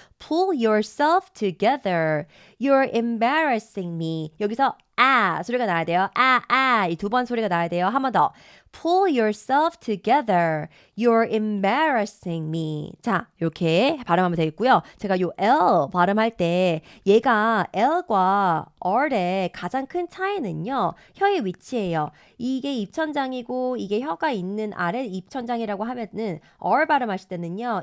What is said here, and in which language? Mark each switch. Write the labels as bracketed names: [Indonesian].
[English] Pull yourself together. You're embarrassing me. [Korean] 여기서 소리가 나야 돼요. 이 두 번 소리가 나야 돼요. 한 번 더. [English] Pull yourself together. You're embarrassing me. [Korean] 자, 이렇게 발음하면 되겠고요. 제가 요 L 발음할 때 얘가 L과 R의 가장 큰 차이는요. 혀의 위치예요. 이게 입천장이고 이게 혀가 있는 아래 입천장이라고 하면은 R 발음하실 때는요.